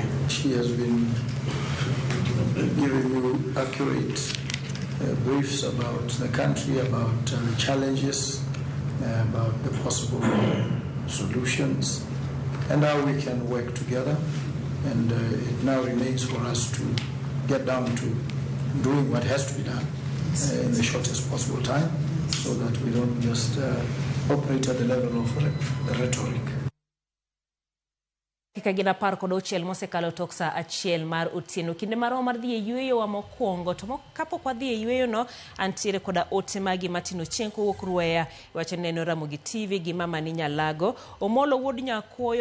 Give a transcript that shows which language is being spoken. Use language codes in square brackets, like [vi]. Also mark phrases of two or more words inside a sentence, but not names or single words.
[en] She has been giving you accurate briefs about the country, about the challenges, about the possible solutions, and how we can work together. And it now remains for us to get down to doing what has to be done in the shortest possible time, so that we don't just operate at the level of rhetoric. [luo] Kikagina par kod auchiel mosekalo tok sa achiel mar otieno kinde maromo mar dhi e yueyo wa mokwongo to kapok wadhi e yueyo no antiere koda ote magi matino chieng' kowuok Rueya wacho neno Ramogi TV gi mama ni Nyalago Omolo wuod Nyakuoyo